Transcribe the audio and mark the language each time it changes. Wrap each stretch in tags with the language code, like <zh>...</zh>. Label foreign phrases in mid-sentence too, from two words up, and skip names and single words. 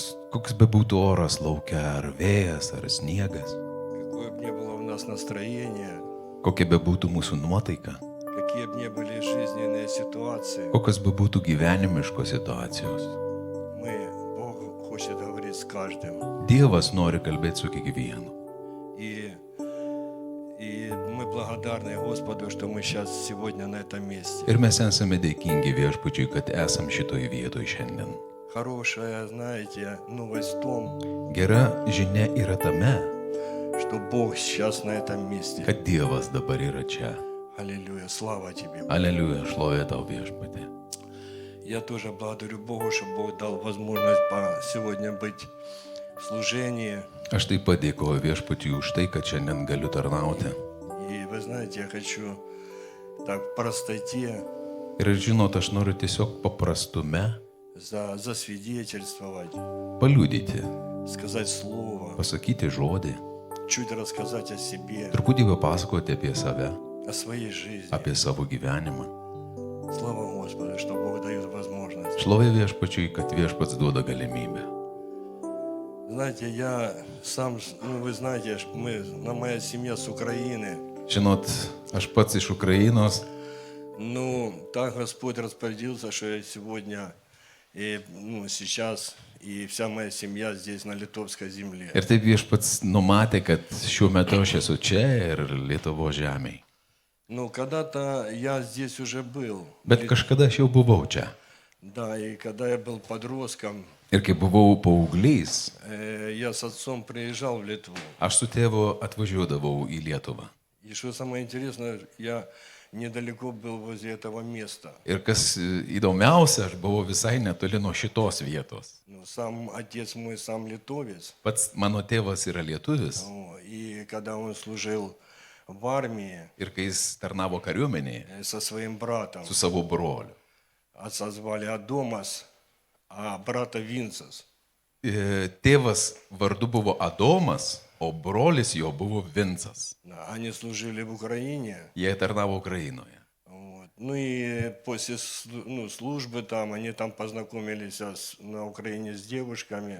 <lt>Koks be būtų oras laukia, ar vėjas, ar sniegas,</lt> <ru>какое бы ни было у нас настроение,</ru> <lt>kokia be būtų mūsų nuotaika,</lt> <ru>какие бы ни были жизненные ситуации,</ru> <lt>kokios be būtų gyvenimiškos situacijos.</lt> <ru>Бог хочет говорить с каждым.</ru> <lt>Dievas nori kalbėti su kiekvienu.</lt> <ru>И мы благодарны Господу, что мы сейчас сегодня на этом месте.</ru> <lt>Ir mes esame dėkingi Viešpačiui, kad esam šitoje vietoje šiandien.</lt> <ru>Хорошая, знаете, новость в том,</ru> <lt>Gera žinia yra tame,</lt> <ru>что Бог сейчас на этом месте.</ru> <lt>kad Dievas dabar yra čia.</lt> <ru>Аллилуйя, слава Тебе.</ru> <lt>Aleliuja, šlovė tau Viešpatė.</lt> <ru>Я тоже благодарю Бога, что Бог дал возможность сегодня быть в служении.</ru> <lt>Aš taip pat dėkoju Viešpačiui už tai, kad šiandien galiu tarnauti.</lt> <ru>И вы знаете, я хочу так в простоте</ru> <lt>Ir žinot, aš noriu tiesiog paprastume</lt> <ru>засвидетельствовать,</ru> <lt>paliudyti,</lt> <ru>сказать слово,</ru> <lt>pasakyti žodį,</lt> <ru>чуть рассказать о себе,</ru> <lt>truputį papasakoti apie save,</lt> <ru>о своей жизни.</ru> <lt>apie savo gyvenimą.</lt> <ru>Слава Господу, что Бог дает возможность.</ru> <lt>Šlovė Viešpačiui, kad Viešpats duoda galimybę.</lt> <ru>Знаете, я сам, вы знаете, моя семья с Украины.</ru> <lt>Žinot, aš pats iš Ukrainos</lt> <ru>Так Господь распорядился, что я сегодня и сейчас и вся моя семья здесь на литовской земле.</ru> <lt>ir taip Viešpats numatė, kad šiuo metu aš esu čia ir Lietuvo žemėje.</lt> <ru>Когда-то я здесь уже был.</ru> <lt>Bet kažkada aš jau buvau čia.</lt> <ru>Да, и когда я был подростком,</ru> <lt>Ir kai buvau paauglys,</lt> <ru>я с отцом приезжал в Литву.</ru> <lt>aš su tėvu atvažiuodavau į Lietuvą.</lt> <ru>И что самое интересное, я недалеко был возле этого места.</ru> <lt>Ir kas įdomiausia, aš buvau visai netoli nuo šitos vietos.</lt> <ru>Сам отец мой, сам литовец.</ru> <lt>Pats mano tėvas yra lietuvis.</lt> <ru>И когда он служил в армии</ru> <lt>Ir kai jis tarnavo kariuomenėje</lt> <ru>со своим братом,</ru> <lt>su savo broliu.</lt> <ru>отца звали Адомас, а брата Винцас.</ru> <lt>Tėvas vardu buvo Adomas, o brolis jo buvo Vincas.</lt> <ru>Они служили в Украине.</ru> <lt>Jie tarnavo Ukrainoje.</lt> <ru>И после службы там, они там познакомились на Украине с девушками.</ru>